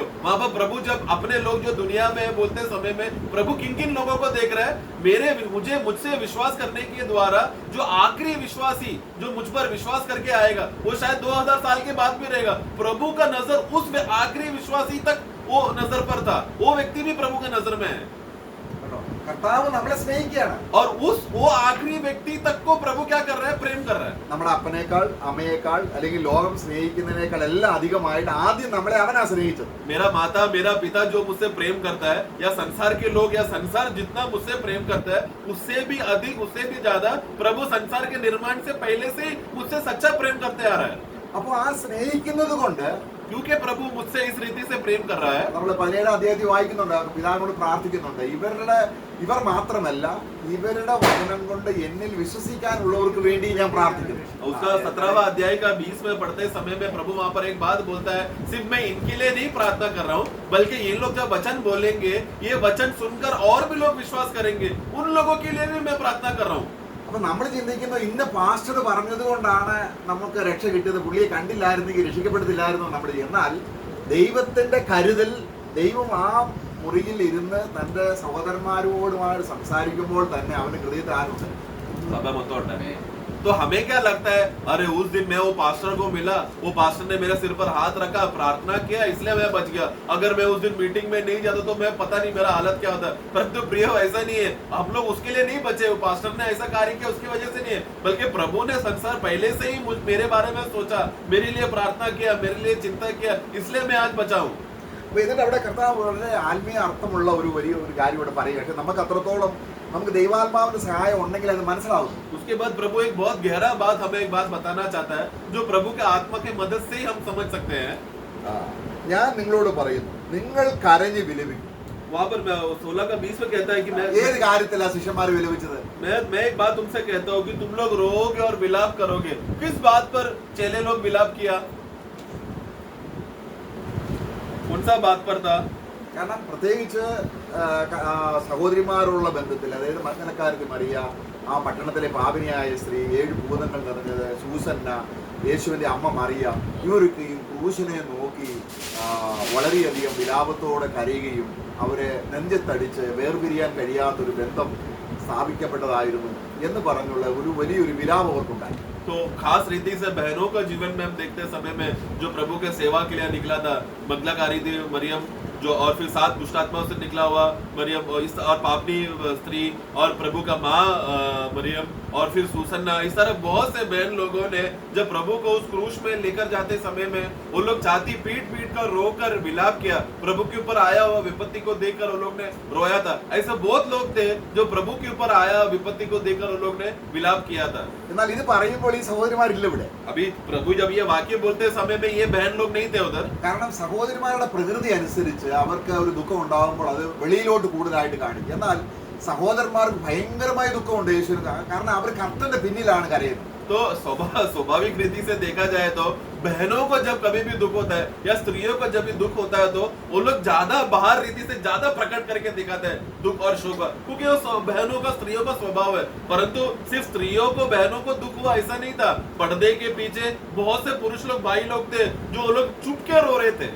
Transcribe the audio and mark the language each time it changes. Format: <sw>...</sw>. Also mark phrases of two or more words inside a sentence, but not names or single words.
<hi>वहां पर प्रभु जब अपने लोग जो दुनिया में है बोलते समय में प्रभु किन किन लोगों को देख रहे हैं? मुझसे विश्वास करने के द्वारा जो आखिरी विश्वासी जो मुझ पर विश्वास करके आएगा वो शायद 2000 साल के बाद भी रहेगा। प्रभु का नजर उस आखिरी विश्वासी तक वो नजर पर था, वो व्यक्ति भी प्रभु के नजर में है</hi> <ml>കർത്താവ് നമ്മളെ സ്നേഹിക്കുകയാണ്.</ml> <hi>और वो आखिरी व्यक्ति तक को प्रभु क्या कर रहा है? प्रेम कर रहा है।</hi> <ml>നമ്മുടെ അപ്പനേക്കാൾ അമ്മയേക്കാൾ അല്ലെങ്കിൽ ലോകം സ്നേഹിക്കുന്നതിനേക്കാൾ എല്ലാം അധികമായിട്ട് ആദ്യം നമ്മളെ അവനാ സ്നേഹിച്ചത്.</ml> <hi>मेरा माता मेरा पिता जो मुझसे प्रेम करता है या संसार के लोग या संसार जितना मुझसे प्रेम करता है उससे भी अधिक उससे भी ज्यादा प्रभु संसार के निर्माण से पहले से ही मुझसे सच्चा प्रेम करते आ रहा है।</hi> <ml>അപ്പൊ ആ സ്നേഹിക്കുന്നത് കൊണ്ട്</ml> <hi>क्योंकि प्रभु मुझसे इस रीति से प्रेम कर रहा है।</hi> <ml>നമ്മൾ 17-ാം അധ്യായത്തിൽ വായിക്കുന്നുണ്ട്, പിതാവിനോട് പ്രാർത്ഥിക്കുന്നുണ്ട്, ഇവർ മാത്രമല്ല ഇവരുടെ വചനം കൊണ്ട് എന്നിൽ വിശ്വസിക്കാനുള്ളവർക്ക് വേണ്ടി ഞാൻ പ്രാർത്ഥിക്കുന്നു.</ml> <hi>उसका 17वां अध्याय का 20 में पढ़ते समय में प्रभु वहां पर एक बात बोलता है, सिर्फ मैं इनके लिए नहीं प्रार्थना कर रहा हूँ बल्कि ये लोग जब वचन बोलेंगे ये वचन सुनकर और भी लोग विश्वास करेंगे, उन लोगों के लिए भी मैं प्रार्थना कर रहा हूँ।</hi> <ml>അപ്പൊ നമ്മൾ ചിന്തിക്കുന്നത് ഇന്ന പാസ്റ്റർ പറഞ്ഞത് കൊണ്ടാണ് നമുക്ക് രക്ഷ കിട്ടിയത്, പുള്ളിയെ കണ്ടില്ലായിരുന്നെങ്കിൽ രക്ഷിക്കപ്പെടത്തില്ലായിരുന്നു നമ്മൾ. എന്നാൽ ദൈവത്തിന്റെ കരുതൽ, ദൈവം ആ മുറിയിൽ ഇരുന്ന് തന്റെ സഹോദരന്മാരോടുമായി സംസാരിക്കുമ്പോൾ തന്നെ അവന്റെ ഹൃദയത്തിൽ ആരുണ്ട്?</ml> <hi>तो हमें क्या लगता है, अरे उस दिन मैं वो पास्टर को मिला, वो पास्टर ने मेरे सिर पर हाथ रखा, प्रार्थना किया, इसलिए मैं बच गया। अगर मैं उस दिन मीटिंग में नहीं जाता तो मैं पता नहीं मेरा हालत क्या होता। परंतु प्रिय ऐसा नहीं है, हम लोग उसके लिए नहीं बचे, वो पास्टर ने ऐसा कार्य किया उसकी वजह से नहीं है, बल्कि प्रभु ने संसार पहले से ही मेरे बारे में सोचा, मेरे लिए प्रार्थना किया, मेरे लिए चिंता किया, इसलिए मैं आज बचा हूँ।</hi> <ml>അപ്പൊ ഇതിന്റെ അവിടെ കർത്താവ് വളരെ ആത്മീയ അർത്ഥമുള്ള ഒരു കാര്യം ഇവിടെ പറയുക. പക്ഷെ നമുക്ക് അത്രത്തോളം നമുക്ക് ദൈവാത്മാവിന്റെ സഹായം ഉണ്ടെങ്കിൽ അത് മനസ്സിലാവും.</ml> <hi>उसके बाद प्रभु एक बहुत गहरा बात हमें एक बात बताना चाहता है जो प्रभु के आत्मा की मदद से ही हम समझ सकते हैं।</hi> <ml>ഞാൻ നിങ്ങളോട് പറയുന്നു, നിങ്ങൾ കരഞ്ഞ് വിലപിക്കും.</ml> <hi>वहां पर 16 का 20 में कहता है कि</hi> <ml>ഏത് കാര്യത്തിലാ ശിഷ്യന്മാർ വിലപിച്ചത്?</ml> <hi>मैं एक बात तुमसे कहता हूँ कि तुम लोग रोओगे और विलाप करोगे। किस बात पर चेले लोग विलाप किया? कौन सा बात पर था?</hi> <ml>കാരണം പ്രത്യേകിച്ച് സഹോദരിമാരുള്ള ബന്ധത്തിൽ, അതായത് മഗ്ദലക്കാരത്തി മറിയ, ആ പട്ടണത്തിലെ പാപിനിയായ സ്ത്രീ, 7 ഭൂതങ്ങൾ നിറഞ്ഞത് സൂസന്ന, യേശുവിന്റെ അമ്മ മറിയ, ഇവരൊക്കെ ഈ ക്രൂശിനെ നോക്കി വളരെയധികം വിലാപത്തോടെ കരയുകയും അവരെ നെഞ്ചത്തടിച്ച് വേർപിരിയാൻ കഴിയാത്തൊരു ബന്ധം സ്ഥാപിക്കപ്പെട്ടതായിരുന്നു എന്ന് പറഞ്ഞുള്ള ഒരു വലിയൊരു വിലാപം അവർക്കുണ്ടായി.</ml> <hi>तो खास रीति से बहनों का जीवन में हम देखते समय में जो प्रभु के सेवा के लिए निकला था, मगदलाकारी थी मरियम, जो और फिर 7 दुष्ट आत्माओं से निकला हुआ मरियम और इस और पापनी स्त्री और प्रभु का माँ मरियम और फिर सुसन्ना, इस तरह बहुत से बहन लोगों ने जब प्रभु को उस क्रूस में लेकर जाते समय में वो लोग छाती पीट पीट कर रोकर विलाप किया। प्रभु के ऊपर आया हुआ विपत्ति को देखकर वो लोग ने रोया था। ऐसे बहुत लोग थे जो प्रभु के ऊपर आया विपत्ति को देखकर वो लोग ने विलाप किया था।</hi> <ml>എന്നാൽ ഇത് പറയുമ്പോൾ ഈ സഹോദരിമാരില്ല ഇവിടെ.</ml> <hi>अभी प्रभु जब ये वाक्य बोलते समय में ये बहन लोग नहीं थे उधर,</hi> <ml>കാരണം സഹോദരിമാരുടെ പ്രകൃതി അനുസരിച്ച് അവർക്ക് ഒരു ദുഃഖം ഉണ്ടാകുമ്പോൾ അത് വെളിയിലോട്ട് കൂടുതലായിട്ട് കാണിക്കും. എന്നാൽ സഹോദരന്മാർക്ക് ഭയങ്കരമായ ദുഃഖമുണ്ട് യേശുവിന്. കാരണം അവർ കർത്തന്റെ പിന്നിലാണ് കരയുന്നത്.</ml> <hi>तो स्वाभाविक रीति से देखा जाए तो बहनों को जब कभी भी दुख होता है या स्त्रियों को जब भी दुख होता है तो वो लोग ज्यादा बाहर रीति से ज्यादा प्रकट करके दिखाते हैं दुख और शोक, क्योंकि वो बहनों का स्त्रियों का स्वभाव है। परंतु सिर्फ स्त्रियों को बहनों को दुख हुआ ऐसा नहीं था, पर्दे के पीछे बहुत से पुरुष लोग भाई लोग थे जो वो लोग चुप के रो रहे थे।</hi>